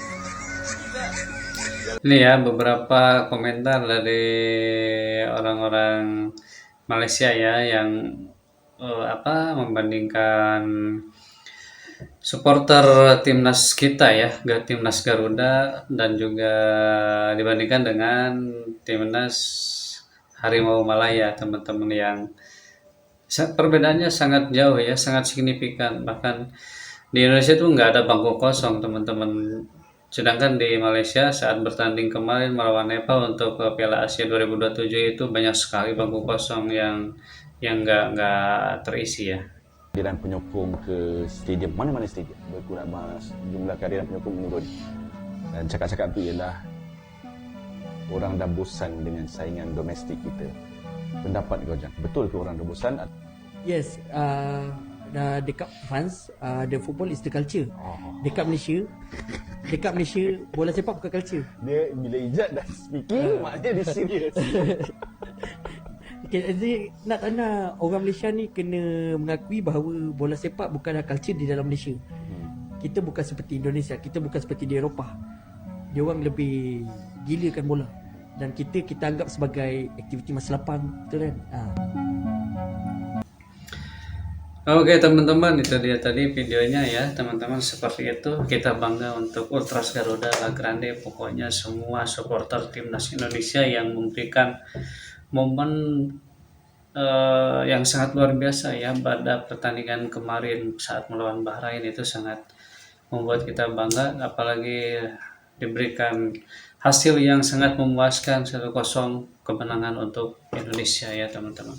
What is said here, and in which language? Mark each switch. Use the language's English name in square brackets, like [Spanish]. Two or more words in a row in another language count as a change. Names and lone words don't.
[Indonesian] Ini ya beberapa komentar dari orang-orang Malaysia ya yang membandingkan supporter timnas kita ya, timnas Garuda, dan juga dibandingkan dengan timnas Harimau Malaya, teman-teman, yang perbedaannya sangat jauh ya, sangat signifikan. Bahkan di Indonesia tuh nggak ada bangku kosong, teman-teman. Sedangkan di Malaysia saat bertanding kemarin melawan Nepal untuk Piala Asia 2027 itu banyak sekali bangku kosong yang nggak terisi ya. [Malay] Kehadiran penyokong ke stadium, mana-mana stadium berkurang, jumlah kehadiran penyokong menurun. Dan cakap-cakap itu ialah orang dah bosan dengan saingan domestik kita. Pendapat kau Jan, betul ke orang dah bosan? [English] Yes, dekat France, the football is the culture. [Malay] Dekat Malaysia, bola sepak bukan culture. Dia bila Ijat dah speaking, maknanya dia serius. Okay, jadi nak tak nak, orang Malaysia ni kena mengakui bahawa bola sepak bukanlah culture di dalam Malaysia. Kita bukan seperti Indonesia, kita bukan seperti di Eropah. Dia orang lebih gilakan bola. Dan kita anggap sebagai aktiviti masa lapang, betul kan? [Indonesian] Oke teman-teman, itu dia tadi videonya ya teman-teman. Seperti itu, kita bangga untuk Ultras Garuda La Grande. Pokoknya semua supporter timnas Indonesia yang memberikan momen yang sangat luar biasa ya pada pertandingan kemarin saat melawan Bahrain, itu sangat membuat kita bangga, apalagi diberikan hasil yang sangat memuaskan, 1-0 kemenangan untuk Indonesia ya teman-teman.